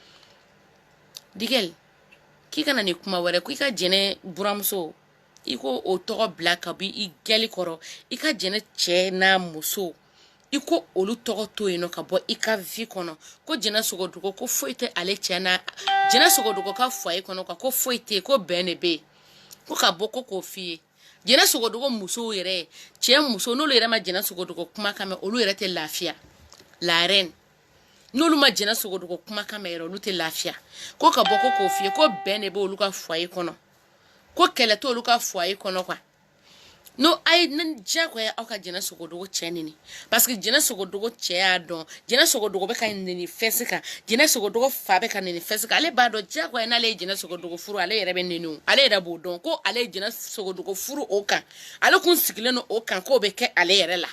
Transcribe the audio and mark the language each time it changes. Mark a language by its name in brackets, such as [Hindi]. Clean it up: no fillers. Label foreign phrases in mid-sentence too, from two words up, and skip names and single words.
[Bambara] digɛl k'i kana nin kuma wɛrɛ ko i ka jɛnɛ buramuso i ko o tɔgɔ bila ka bi i gɛli kɔrɔ i ka jɛnɛ cɛ n'a muso i ko olu tɔgɔ to yen nɔ ka bɔ i ka vie kɔnɔ ko jɛnɛ sogodogo ko foyi tɛ ale cɛ n'a jɛnɛ sogodogo ka foyer kɔnɔ ko foyi tɛ ko bɛn de bɛ yen ko ka bɔ ko k'o f'i ye jɛnɛ sogodogo musow yɛrɛ cɛ muso n'olu yɛrɛ ma jɛnɛ sogodogo kuma kan mɛn olu yɛrɛ tɛ lafiya la reine n'olu ma jɛnɛ sogodogo kuma kan mɛn yɛrɛ olu tɛ lafiya ko ka bɔ ko k'o f'i ye ko bɛn de bɛ olu ka foyer kɔnɔ ko kɛlɛ t'olu ka foyer kɔnɔ quoi no ay nan jagoya aw ka jɛnɛ sogodogo cɛ nini [French] parce que [Bambara] jɛnɛ sogodogo cɛ y'a dɔn jɛnɛ sogodogo bɛ ka nini fɛsi kan jɛnɛ sogodogo fa bɛ ka nini fɛsi kan ale b'a dɔn jagoya n'ale ye jɛnɛ sogodogo furu ale yɛrɛ bɛ nini ale yɛrɛ b'o dɔn ko ale ye jɛnɛ sogodogo furu o kan ale kun sigilen don o kan k'o bɛ kɛ ale yɛrɛ la